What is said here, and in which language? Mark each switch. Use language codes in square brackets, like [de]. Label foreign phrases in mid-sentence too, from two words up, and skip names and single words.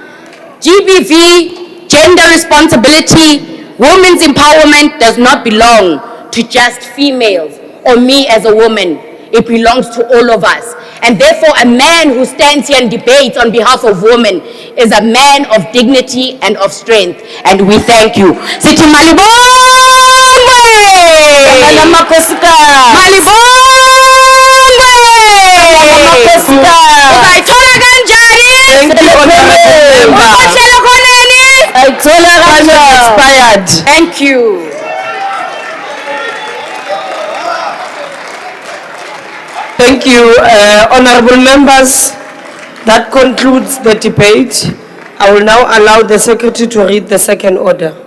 [en] GBV, gender responsibility, women's empowerment does not belong to just females or me as a woman. It belongs to all of us. And therefore, a man who stands here and debates on behalf of women is a man of dignity and of strength. And we thank you. [zu] Sithi malibongwe! Uzayithola kanjani? Ukhohlela khoneni? [en] Expired. Thank you. Thank you, honorable members. That concludes the debate. I will now allow the secretary to read the second order.